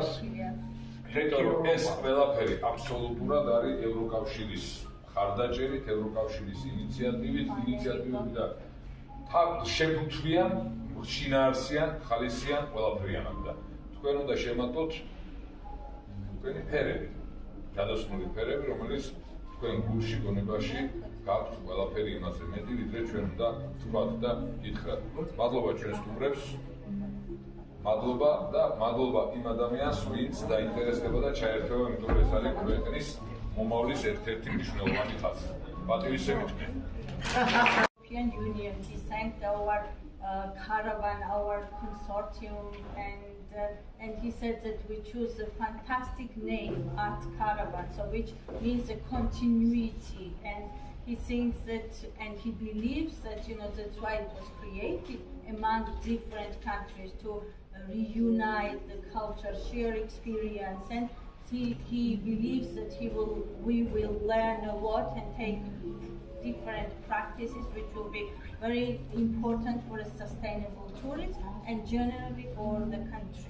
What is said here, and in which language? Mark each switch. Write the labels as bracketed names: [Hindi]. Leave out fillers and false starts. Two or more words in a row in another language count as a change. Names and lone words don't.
[Georgian] ეს ყველაფერი აბსოლუტურად არის ევროკავშირის ხარდაჭერით, ევროკავშირის ინიციატივები და შეფუთვიან, შინაარსიან, ხალისიან ყველაფერიანად და თქვენ უნდა შემატოთ თქვენი ფერები, გადასმული ფერები, რომელიც თქვენ გულში, გონებაში გაქვთ ყველაფერი იმაზე მეტი, ვიდრე ჩვენ უნდა თქვათ და გითხრათ. მადლობა ჩვენ სტუმრებს. მადლობა და მადლობა იმ ადამიანს, ვინც დაინტერესდება და ჩაერთვება, იმიტომ რომ ეს არის ქვეყნის მომავლის ერთ-ერთი მნიშვნელოვანი ხაზი. პატივისცემით მე. [English] European Union designed our caravan, our consortium, and he said that we choose a fantastic name, Art Caravan, so which means a continuity, and he thinks that, and he believes that, that's why it was created among different countries to reunite the culture, share experience, and he believes that we will learn a lot and take different practices which will be very important for a sustainable tourism and generally for the country.